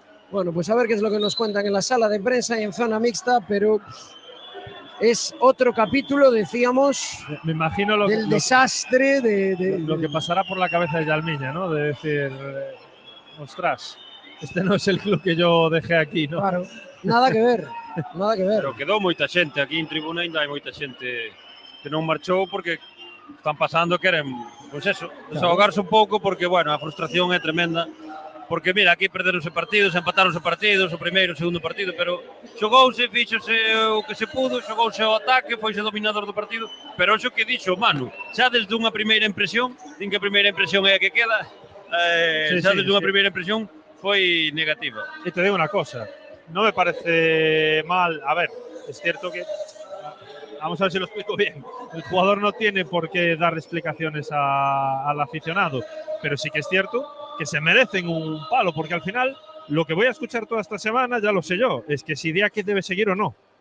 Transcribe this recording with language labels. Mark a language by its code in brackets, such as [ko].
[es] Bueno, pues a ver qué es lo que nos cuentan en la sala de prensa y en zona mixta, pero es otro capítulo, decíamos, me imagino del desastre lo que pasará por la cabeza de Yalmiña, ¿no? De decir, ostras, este no es el club que yo dejé aquí, ¿no? Claro, nada que ver, nada que ver. [gl] Pero quedou moita xente aquí en tribuna, ainda hai moita xente que non marchou porque están pasando, queren, pois eso, desahogarse un pouco, porque, bueno, a frustración é tremenda. Porque, mira, aquí perderonse partidos, empataronse partidos, o primeiro, o segundo partido, pero xogouse, fíxose o que se pudo, xogouse o ataque, foise dominador do partido, pero xo que dixo Manu, xa desde unha primeira impresión, din que a primeira impresión é a que queda, xa desde unha primeira impresión foi negativa. [es] Y te digo una cosa, no me parece mal, a ver, es cierto que, vamos a ver si lo explico bien, el jugador no tiene por qué dar explicaciones al aficionado, pero sí que es cierto que se merecen un palo, porque al final lo que voy a escuchar toda esta semana, ya lo sé yo, es que si Diaque debe seguir o no.